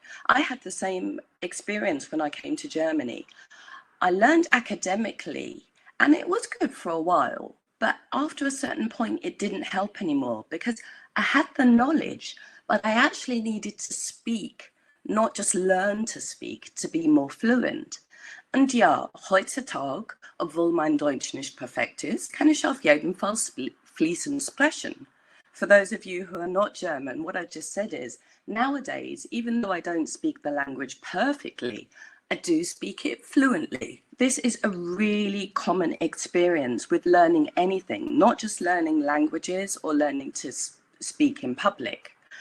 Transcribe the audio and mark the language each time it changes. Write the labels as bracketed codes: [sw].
[en] I had the same experience when I came to Germany. I learned academically, and it was good for a while, but after a certain point, it didn't help anymore because I had the knowledge, but I actually needed to speak, not just learn to speak, to be more fluent. [de] Und ja, heutzutage, obwohl mein Deutsch nicht perfekt ist, kann ich auf jeden Fall fließend sprechen. [en] For those of you who are not German, what I just said is, nowadays, even though I don't speak the language perfectly, I do speak it fluently. This is a really common experience with learning anything, not just learning languages or learning to speak in public.